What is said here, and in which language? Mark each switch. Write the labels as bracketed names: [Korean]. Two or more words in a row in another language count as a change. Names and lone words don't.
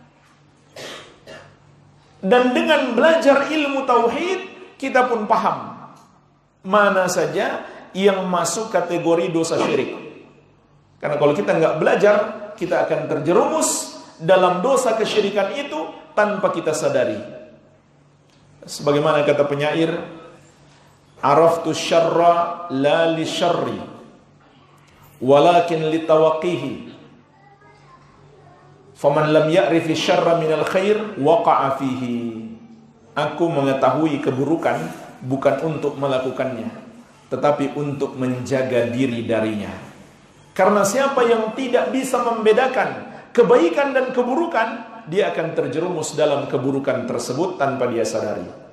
[Indonesian] Dan dengan belajar ilmu tauhid, kita pun paham mana saja yang masuk kategori dosa syirik. Karena kalau kita nggak belajar, kita akan terjerumus dalam dosa kesyirikan itu tanpa kita sadari. Sebagaimana kata penyair, [Arabic] عرفت الشر لا للشر ولكن لتوقيه فمن لم يعرف الشر من الخير وقع فيه. [Indonesian] Aku mengetahui keburukan bukan untuk melakukannya, tetapi untuk menjaga diri darinya. Karena siapa yang tidak bisa membedakan kebaikan dan keburukan, dia akan terjerumus dalam keburukan tersebut tanpa dia sadari.